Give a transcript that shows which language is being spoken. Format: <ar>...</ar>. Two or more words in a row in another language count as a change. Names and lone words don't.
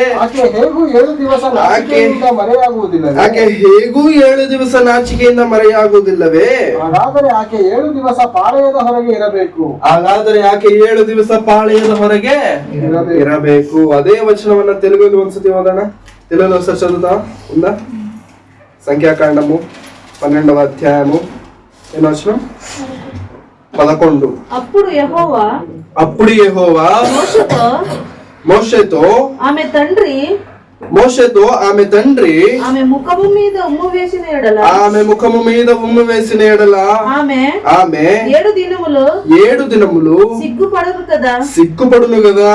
<kn>ಆಕೆ ಹೇಗೂ 7 ದಿವಸ ನಾಚಿಕೆಯಿಂದ ಮರೆಯಾಗುವುದಿಲ್ಲವೇ? ಹಾಗಾದರೆ ಆಕೆ 7 ದಿವಸ ಪಾಳೆಯದ ಹೊರಗೆ ಇರಬೇಕು. ಅದೇ ವಚನವನ್ನ ತೆಲುಗಲ್ಲಿ ಒಂದ್ಸತಿ ಓದೋಣ.</kn> <te>తెలుగులో ఒకసారి చదువుతాం. ఉందా? సంఖ్యాకాండము 12వ అధ్యాయము ఎన్నో వచనం? 11. అప్పుడు యెహోవా మోషేతో ఆమె తండ్రి ఆమె ముఖము మీద ఉమ్ము వేసిన ఎడల ఆమె 7 దినములు సిగ్గుపడును కదా.</te>